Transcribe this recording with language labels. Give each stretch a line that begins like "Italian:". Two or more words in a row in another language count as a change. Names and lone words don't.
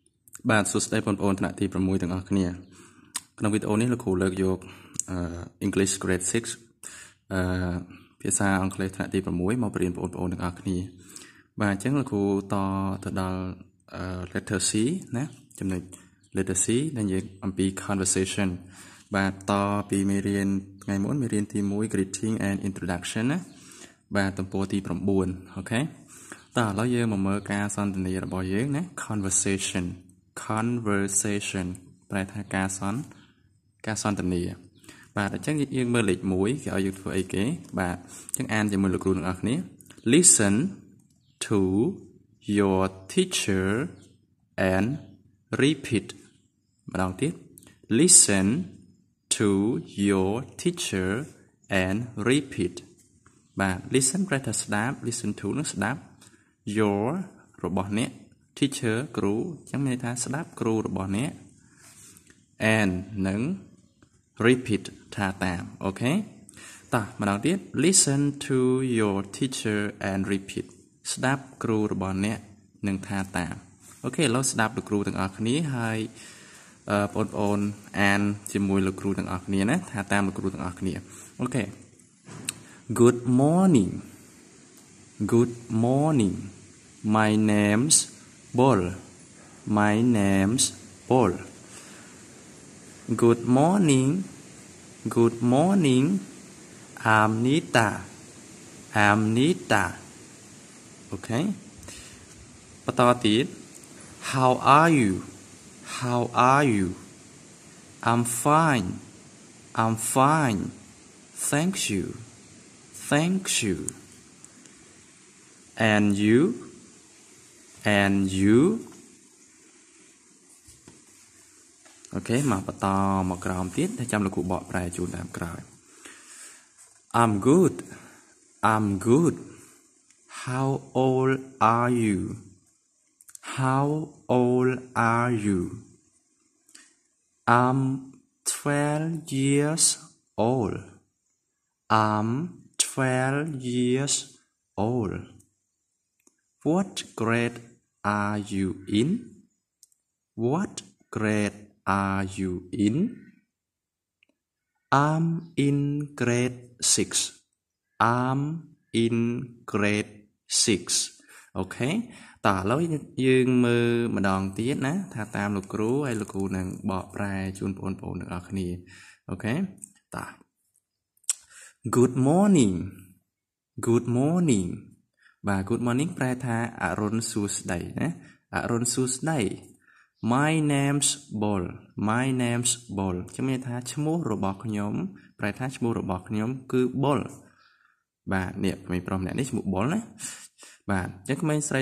Khmer: បាទសួស្តីបងប្អូនថ្នាក់ទី6ទាំងអស់គ្នាក្នុងវីដេអូនេះលោកគ្រូលើកយក
English: English Grade 6
Khmer: ភាសា អង់គ្លេសថ្នាក់ទី6មកបរៀនបងប្អូនទាំងអស់គ្នាបាទអញ្ចឹងលោកគ្រូតទៅដល់
English: letter C
Khmer: ណាចំណុច
English: letter C
Khmer: ដែលនិយាយអំពី conversation បាទតពីមេរៀនថ្ងៃមុនមេរៀនទី1
English: greeting and introduction
Khmer: ណាបាទទំព័រទី9អូខេតឥឡូវយើងមកមើលការសន្ទនារបស់យើងណា conversation ប្រែថាការសន្ទនាបាទអញ្ចឹងយើងមើលលេខ1គេឲ្យយើងធ្វើអីគេបាទអញ្ចឹងអានជាមួយលោកគ្រូទាំងអស់គ្នា
English: Listen to your teacher and repeat
Khmer: ម្ដងទៀត
English: Listen to your teacher and repeat
Khmer: បាទ listen ប្រែថាស្ដាប់
English: listen to
Khmer: នឹងស្ដាប់ your របស់អ្នក teacher គ្រូអញ្ចឹងមានន័យថាស្ដាប់គ្រូរបស់អ្នក and និង repeat ថា តាមអូខេតោះម្ដងទៀត
English: listen to your teacher and repeat
Khmer: ស្ដាប់គ្រូរបស់អ្នកនិងថាតាមអូខេឥឡូវស្ដាប់លោកគ្រូទាំងអស់គ្នាហើយបងប្អូនអានជាមួយលោកគ្រូទាំងអស់គ្នាណាថាតាមលោកគ្រូទាំងអស់គ្នាអូខេ
English: Good morning Good morning My name's Paul My name's Paul Good morning Good morning I'm Nita I'm Nita Okay
Khmer: បន្តទៀត
English: How are you How are you I'm fine I'm fine Thank you Thank you And you And you
Khmer: អូខេមកបន្តមកក្រោមទៀតតែចាំលោកគ្រូបកប្រែជូនតាមក្រោយ
English: I'm good I'm good How old are you How old are you I'm 12 years old I'm 12 years old What grade are you in What grade are you in I'm in grade 6 I'm in grade 6
Khmer: អូខេតោះឥឡូវយើងមើលម្ដងទៀតណាថាតាមលោកគ្រូហើយលោកគ្រូនឹងបកប្រែជូនបងប្អូនទាំងអស់គ្នាអូខេតោះ
English: Good morning Good morning
Khmer: បាទ
English: Good morning
Khmer: ប្រែថាអរុណសួស្តីណាអរុណសួស្តី
English: My name's Paul My name's Paul
Khmer: ជំនាញថាឈ្មោះរបស់ខ្ញុំប្រែថាឈ្មោះរបស់ខ្ញុំគឺ Paul បាទនេះក្មេងប្រុសម្នាក់នេះឈ្មោះ Paul ណាបាទអញ្ចឹងក្មេងស្រី